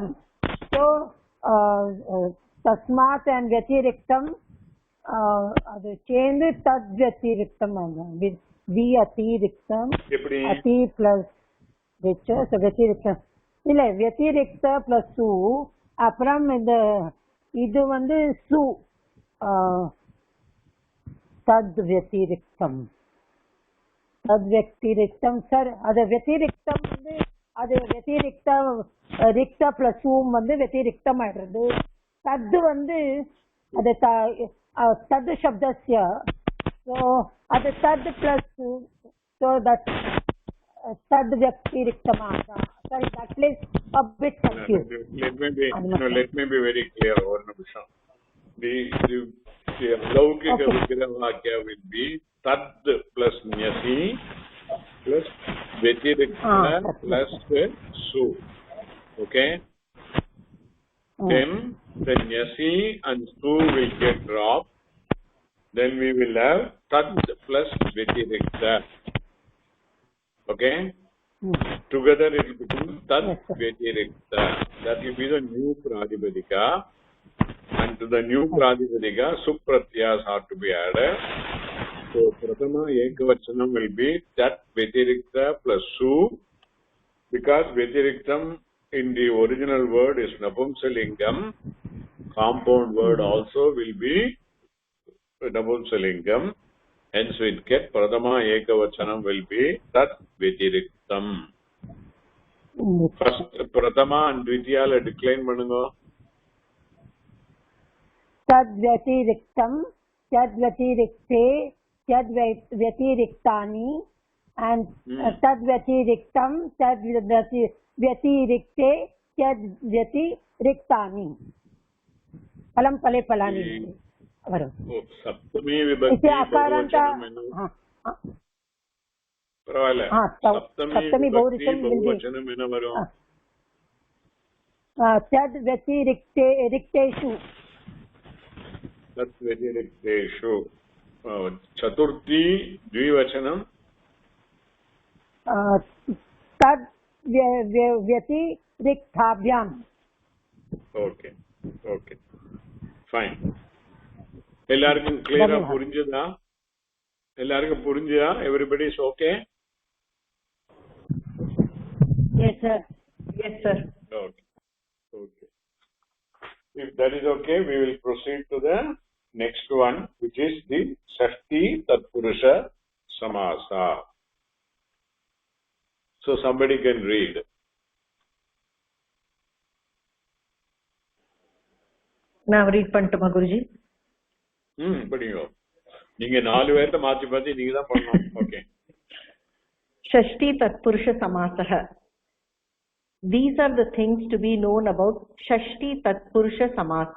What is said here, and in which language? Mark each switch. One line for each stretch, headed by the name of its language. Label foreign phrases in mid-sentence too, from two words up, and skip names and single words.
Tamil: So தஸ்மாத் and व्यतिरिक्तम அது சேர்ந்து தத் व्यतिरिक्तम ஆகும். வி அतिरिक्तम அதி பிளஸ் ரிச். So व्यतिरिक्तम இல்ல व्यतिरिक्त பிளஸ் சு. அப்புறம் இது வந்து சு தத் व्यतिरिक्तम. व्यतिरिक्तम सर அது व्यतिरिक्तम வந்து அது व्यतिरिक्त रिक्त प्लस ऊम வந்து व्यतिरिक्तम ஆயிடுது. தத் வந்து அது தத் शब्दस्य. So அது தத் பிளஸ்
English: so that
Tamil: தத் व्यतिरिक्तम ஆகுது.
English: Sorry, that is a bit confused. Let me be very clear.
Tamil: ஒரு நிமிஷம்.
English: The
Sanskrit: लौकिक विग्रहवाक्य
English: will be तद् plus न्यसि plus व्यतिरिक्ता plus su. Okay. Then the न्यसि and su will get dropped. Then we will have तद् plus व्यतिरिक्ता. Okay. Together it will become तद् व्यतिरिक्ता. That will be the new pradipadika. And to the new pradipadika, supratyas are to be added. So
Sanskrit: प्रथमा एकवचनम्
English: will be
Sanskrit: तत् व्यतिरिक्त
English: plus su, because vyatiriktam in the original word is napumsalingam. Compound word also will be napumsalingam. Hence we get
Sanskrit: प्रथमा एकवचनम्
English: will be
Sanskrit: तत् व्यतिरिक्तम्.
English: First prathama and dvitiya la decline பண்ணுங்க.
Sanskrit: तद् व्यतिरिक्तम तद् व्यतिरिक्ते तद् व्यतिरिक्तानि and तद् व्यतिरिक्तम तद् व्यतिरिक्ते तद् व्यतिरिक्तानि. फलं फले फलानि वरुण. सप्तमी विभक्ति परवाले सप्तमी बहुवचनं
Tamil: என்ன வரும்?
Sanskrit: तद् व्यतिरिक्तेषु तत् व्यतिरिक्तेषु. चतुर्थी द्विवचनं तद् व्यतिरिक्ताभ्याम्.
English: okay okay fine.
Tamil: எல்லாருக்கும் கிளியரா புரிஞ்சதா? எல்லாருக்கும் புரிஞ்சதா?
English: everybody is okay? yes sir. yes sir. okay okay. If that is okay, we will proceed to the next one, which is the Shashti Tatpurusha Samasa. So somebody can read.
Tamil: நான் ரீட் பண்ணட்டுமா குருஜி? படிங்க. நீங்க 4 பேர்த்த மாத்தி நீங்க தான் பண்ணணும். ஓகே.
Sanskrit: षष्ठी तत्पुरुष समासः.
English: These are the things to be known about Shashti Tatpurusha Samasa.